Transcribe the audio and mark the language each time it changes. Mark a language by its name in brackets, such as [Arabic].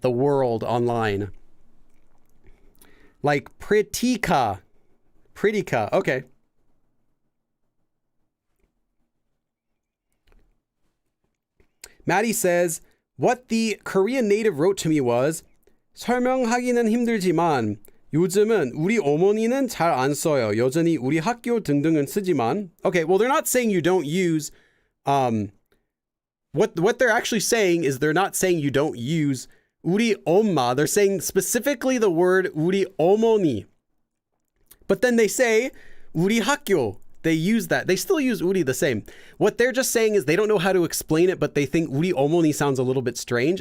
[English] The world online. Like Pritika. Okay. Maddie says, what the Korean native wrote to me was, [Korean] 설명하기는 힘들지만 요즘은 우리 어머니는 잘 안 써요. 여전히 우리 학교 등등은 쓰지만. [English] Okay, well, they're not saying you don't use, what they're actually saying is they're not saying you don't use 우리 엄마. They're saying specifically the word 우리 어머니. But then they say 우리 학교. They use that. They still use 우리 the same. What they're just saying is they don't know how to explain it, but they think 우리 어머니 sounds a little bit strange.